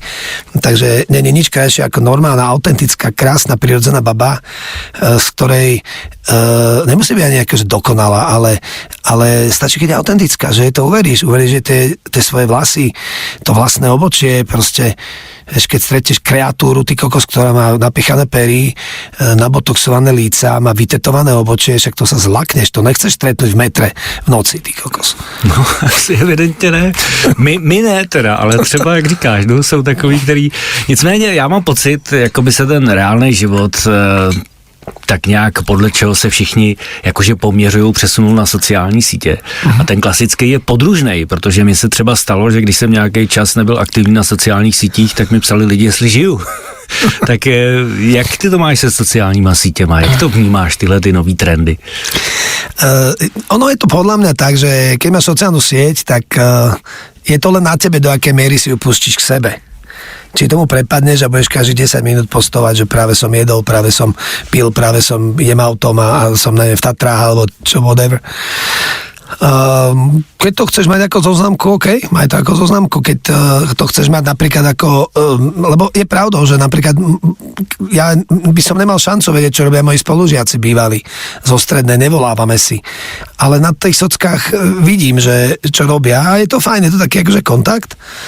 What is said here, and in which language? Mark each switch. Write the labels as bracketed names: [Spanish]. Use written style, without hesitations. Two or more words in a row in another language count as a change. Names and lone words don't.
[Slovak] Takže není nič krajšie ako normálna, autentická, krásna, prirodzená baba, z ktorej nemusí byť ani akože dokonalá, ale stačí, keď je autentická, že to uveríš, že tie svoje vlasy, to vlastné obočie, proste keď stretneš kreatúru, ty kokos, ktorá má napichané pery, nabotoxované líca, má vytetované obočie, však to sa zlakneš, to nechceš stretnúť v metre v noci, ty kokos. No, [Czech] asi evidentně ne. My ne teda, ale třeba, jak říkáš, no, jsou takový, který... Nicméně já mám pocit, jako by se ten reálný život tak nějak podle čeho se všichni jakože poměřují, přesunul na sociální sítě. A ten klasický je podružnej, protože mi se třeba stalo, že když jsem nějaký čas nebyl aktivní na sociálních sítích, tak mi psali lidi, jestli žiju. Tak jak ty to máš se sociálníma sítěma? Jak to vnímáš, tyhle ty nový trendy? [Slovak] Ono je to podľa mňa tak, že keď máš sociálnu sieť, tak je to len na tebe, do akej miery si ju pustíš k sebe. Či tomu prepadneš a budeš každých 10 minút postovať, že práve som jedol, práve som pil, práve som jem autom a som neviem v Tatrách alebo čo, whatever. Keď to chceš mať ako zoznamku, OK, maj to ako zoznamku, keď to chceš mať napríklad ako, lebo je pravdou, že napríklad ja by som nemal šancu vedieť, čo robia moji spolužiaci bývali zo strednej, nevolávame si, ale na tých sockách vidím, že čo robia a je to fajn, je to taký akože kontakt.